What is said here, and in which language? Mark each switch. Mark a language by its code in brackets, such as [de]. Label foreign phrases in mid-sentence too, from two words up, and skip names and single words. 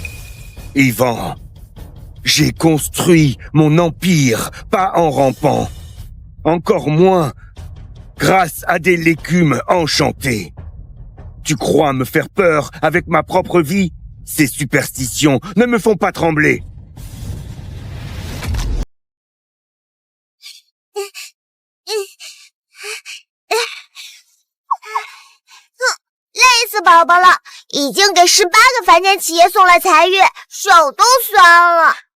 [fr] Ivan, j'ai construit mon empire, pas en rampant. Encore moins grâce à des légumes enchantés. Tu crois me faire peur avec ma propre vie? Ces superstitions ne me font pas trembler. [zh] 宝宝了，已经给18个凡间企业送了财运，手都酸了。